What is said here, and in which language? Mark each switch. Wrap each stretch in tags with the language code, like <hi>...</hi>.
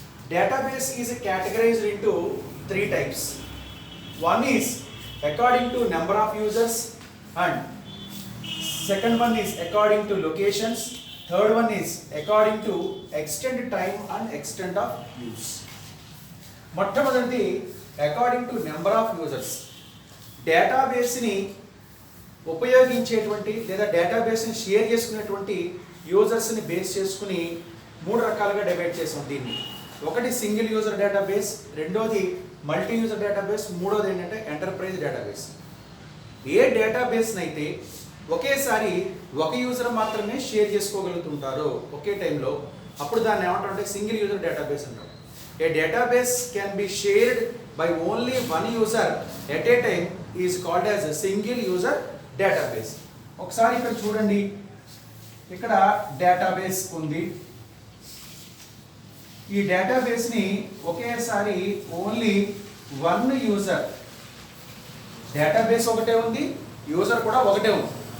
<en>Database is categorized into three types. One is according to number of users, and second one is according to locations, third one is according to extended time and extent of use.</en> <te>మొట్టమొదటిది</te> <en>According to number of users.</en> <te>డేటాబేస్ని ఉపయోగించేటువంటి లేదా డేటాబేస్ని share చేసుకునేటువంటి యూజర్స్ని base చేసుకుని మూడు రకాలుగా divide చేసాం దీన్ని. ఒకటి single user database, రెండోది మల్టీ యూజర్ డేటాబేస్, మూడోది ఏంటంటే ఎంటర్ప్రైజ్ డేటాబేస్. ఏ డేటాబేస్ని అయితే ఒకేసారి ఒక యూజర్ మాత్రమే షేర్ చేసుకోగలుగుతుంటారో ఒకే టైంలో, అప్పుడు దాన్ని ఏమంటారంటే సింగిల్ యూజర్ డేటాబేస్ అంటారు.</te> <en>A database can be shared by only one user at a time is called as a single user database.</en> <te>ఒకసారి ఇక్కడ చూడండి, ఇక్కడ డేటాబేస్ ఉంది. ఈ డేటాబేస్ని ఒకేసారి</te> <en>only one user,</en> <te>డేటాబేస్ ఒకటే ఉంది, యూజర్ కూడా ఒకటే ఉంది.</te>